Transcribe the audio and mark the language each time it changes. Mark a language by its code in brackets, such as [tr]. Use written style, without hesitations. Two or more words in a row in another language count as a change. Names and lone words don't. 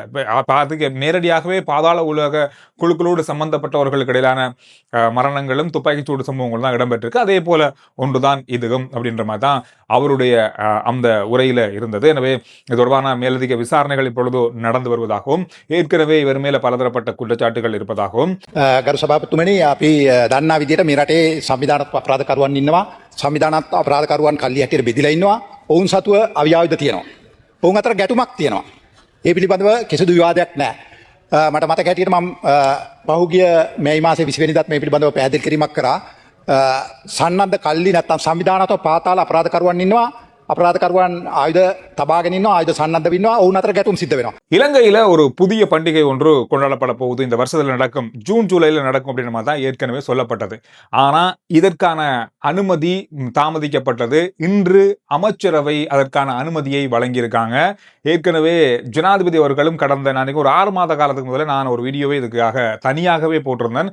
[ta] நேரடியாகவே பாதாள உலக குழுக்களோடு சம்பந்தப்பட்டவர்களுக்கு இடையிலான மரணங்களும் துப்பாக்கி சூடு சம்பவங்கள் தான் இடம்பெற்றிருக்கு. அதே போல ஒன்றுதான் இதுவும் அப்படின்ற மாதிரி தான் அவருடைய அந்த உரையில இருந்தது. எனவே இது தொடர்பான மேலதிக விசாரணைகள் இப்பொழுது நடந்து வருவதாகவும் ஏற்கனவே இவர் மேல பலதரப்பட்ட குற்றச்சாட்டுகள் இருப்பதாகவும் [si] ගරු සභාපතිතුමනි අපි දන්නා විදිහට මේ රටේ සංවිධානාත්මක අපරාධකරුවන් ඉන්නවා. සංවිධානාත්මක අපරාධකරුවන් කල්ලි හැටියට බෙදිලා ඉන්නවා. ඔවුන් සතුව අවියාවිද තියෙනවා. ඔවුන් අතර ගැටුමක් තියෙනවා. ඒ පිළිබඳව කිසිදු විවාදයක් නැහැ. මට මතක හැටියට මම පහුගිය මේ මාසේ 20 වෙනිදාත් මේ පිළිබඳව පැහැදිලි කිරීමක් කරා. සන්නද්ධ කල්ලි නැත්නම් සංවිධානාත්මක පාතාල අපරාධකරුවන් ඉන්නවා. අපරාධකරුවන් ආයුධ තබාගෙන ඉන්නවා, ආයුධ සන්නද්ධ වෙනවා. ඔවුන් අතර ගැටුම් සිද්ධ වෙනවා. [ta] இலங்கையில ஒரு புதிய பண்டிகை ஒன்று கொண்டாடப்பட போகுது. இந்த வருஷத்துல நடக்கும், ஜூன் ஜூலைல நடக்கும் அப்படின்ற மாதிரி தான் ஏற்கனவே சொல்லப்பட்டது. ஆனா இதற்கான அனுமதி தாமதிக்கப்பட்டது. இன்று அமைச்சரவை அதற்கான அனுமதியை வழங்கியிருக்காங்க. ஏற்கனவே ஜனாதிபதி அவர்களும் கடந்த ஒரு 6 மாத காலத்துக்கு முதல்ல நான் ஒரு வீடியோவை இதுக்காக தனியாகவே போட்டிருந்தேன்.